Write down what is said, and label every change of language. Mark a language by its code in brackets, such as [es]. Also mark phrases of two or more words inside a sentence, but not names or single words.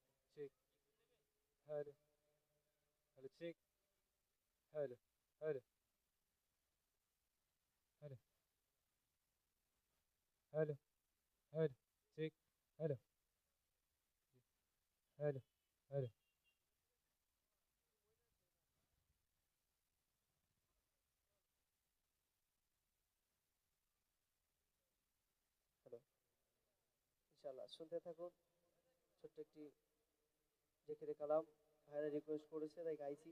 [en] check, hello, hello, check, hello, hello, hello, hello, hello, check, hello, hello, hello. [bn] হ্যালো, ইনশাআল্লাহ শুনতে থাকুন। ছোট্ট একটি জেকেরে কালাম ভাইরা রিকোয়েস্ট করেছে, তাই গাইছি।